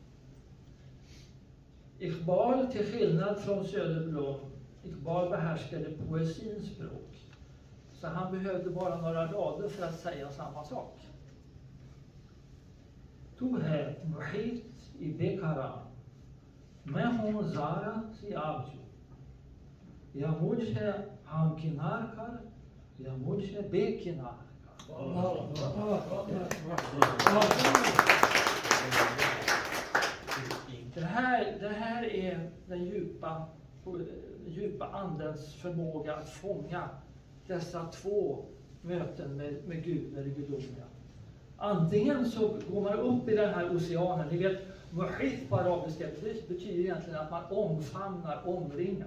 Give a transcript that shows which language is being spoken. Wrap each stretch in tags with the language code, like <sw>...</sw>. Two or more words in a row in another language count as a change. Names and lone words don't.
<sv>Iqbal, till skillnad från Söderblom, Iqbal behärskade poesins språk. Så han behövde bara några rader för att säga samma sak.</sv> <ur>تو ہے محیط بیکراں, میں ہوں ذرا سی آبجو، یا مجھے ہمکنار کر، یا مجھے بےکنار کر.</ur> <sv>Det här är den djupa andens förmåga att fånga dessa två möten med Gud eller gudomliga. Antingen så går man upp i den här oceanen, ni vet, muhit på arabiska betyder egentligen att man omfamnar, omringar.</sv>